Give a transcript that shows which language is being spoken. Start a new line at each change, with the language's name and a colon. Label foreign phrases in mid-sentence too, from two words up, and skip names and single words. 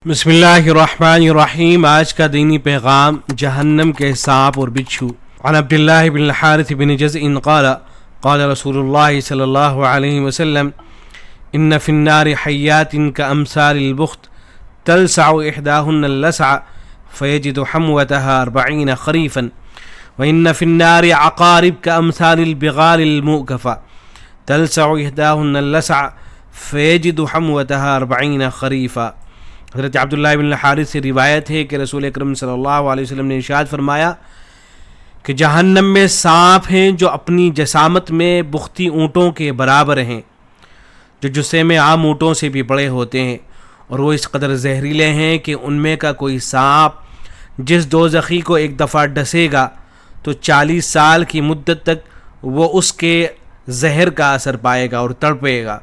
Arabic: بسم اللہ الرحمن الرحیم۔
Urdu: آج کا دینی پیغام جہنم کے سانپ اور بچھو۔
Arabic: عن عبداللہ بن الحارث بن جزء قال قال رسول اللہ صلی اللہ علیہ وسلم ان فی النار حیات کامثال البخت تلسع احداهن اللسع فیجد حموتها 40 خریفا وان فی النار عقارب کامثال البغال المؤکفة تلسع احداهن اللسع فیجد حموتها 40 خریفا۔
Urdu: حضرت عبداللہ بن الحارث سے روایت ہے کہ رسول اکرم
Arabic: صلی اللہ علیہ وسلم
Urdu: نے ارشاد فرمایا کہ جہنم میں سانپ ہیں جو اپنی جسامت میں بختی اونٹوں کے برابر ہیں، جو جسے میں عام اونٹوں سے بھی بڑے ہوتے ہیں، اور وہ اس قدر زہریلے ہیں کہ ان میں کا کوئی سانپ جس دوزخی کو ایک دفعہ ڈسے گا تو 40 سال کی مدت تک وہ اس کے زہر کا اثر پائے گا اور تڑپے گا۔